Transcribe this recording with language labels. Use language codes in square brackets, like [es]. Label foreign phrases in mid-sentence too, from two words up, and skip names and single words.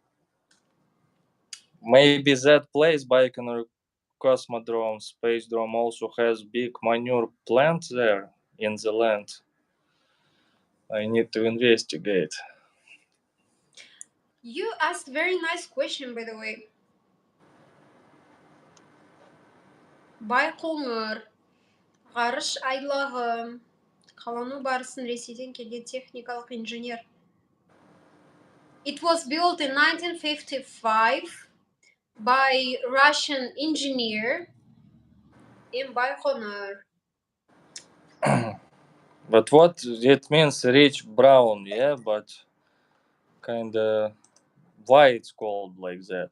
[en] Maybe that place, Baikonur Cosmodrome, Space Dome, also has big manure plant there in the land. I need to investigate. You asked very nice question, by the way. [kk] Байқоңыр ғарыш айлағы қалану барысын Ресейден келген техникалық инженер. [en] It was built in 1955 by Russian engineer in Baikonur. But what it means, rich brown, yeah, but kinda why it's called like that?